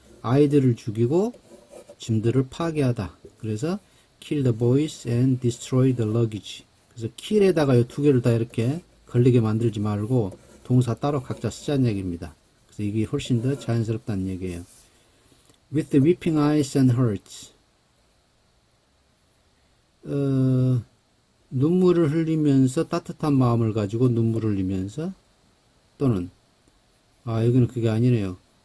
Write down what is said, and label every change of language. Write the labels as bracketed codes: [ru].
[ko] 아이들을 죽이고 짐들을 파괴하다. 그래서 [en] kill the boys and destroy the luggage. [ko] 그래서 kill에다가 이 두 개를 다 이렇게 걸리게 만들지 말고 동사 따로 각자 쓰자는 얘기입니다. 그래서 이게 훨씬 더 자연스럽다는 얘기예요. [en] With the weeping eyes and hurts. [ko] 눈물을 흘리면서 따뜻한 마음을 가지고 눈물을 흘리면서 또는 여기는 그게 아니네요.